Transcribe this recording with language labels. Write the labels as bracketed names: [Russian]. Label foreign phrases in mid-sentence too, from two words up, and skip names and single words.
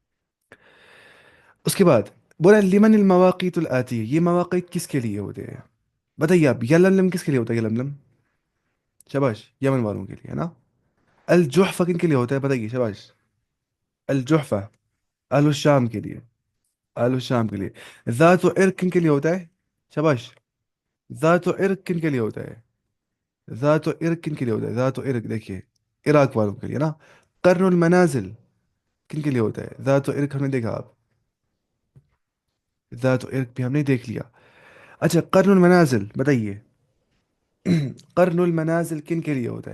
[Urdu] اس کے بعد بولا [Arabic] لمن المواقیت الآتی، [Urdu] یہ مواقع کس کے لیے ہوتے ہیں؟ بتائیے آپ، یلملم کس کے لیے ہوتا ہے؟ یلملم، شباش، یمن والوں کے لیے ہے نا۔ الجحفہ کن کے لیے ہوتا ہے؟ بتائیے، شباش، الجحفہ [Arabic] اہل الشام [Urdu] کے لیے، [Arabic] اہل الشام [Urdu] کے لیے۔ ذات و عرق کن کے لیے ہوتا ہے؟ شباش، ذات و عرق کن کے لیے ہوتا ہے؟ ذات و عرق کن کے لیے ہوتا ہے؟ ذات و عرق دیکھیے، عراق والوں کے لیے نا۔ قرن المنازل کن کے لیے ہوتا ہے؟ ذات و عرق ہم نے دیکھا، آپ ذات و عرق بھی ہم نے دیکھ لیا۔ اچھا، قرن المنازل بتائیے، قرن المنازل کن کے لیے ہوتا ہے؟